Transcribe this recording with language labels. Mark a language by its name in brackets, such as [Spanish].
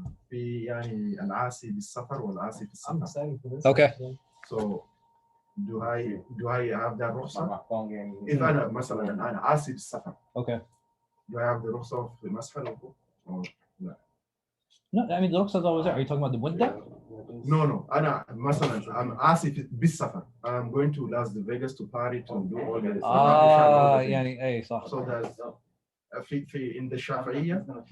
[Arabic] في يعني العاصي بالسفر والعاصي في السفر. [English] Okay. So do I have that رخصة؟ if [Arabic] أنا مثلا أنا عاصي بالسفر. [English] Okay. Do I have the [Arabic] رخصة في مسح الوضوء؟ [English] No, I mean the رخصة is always there. Are you talking about the مدة? No. [Arabic] أنا مثلا [English] I'm [Arabic] عاصي بالسفر. [English] I'm going to Las Vegas to party to do all this. [Arabic] يعني أي صح. [English] So there's في in the شافعية.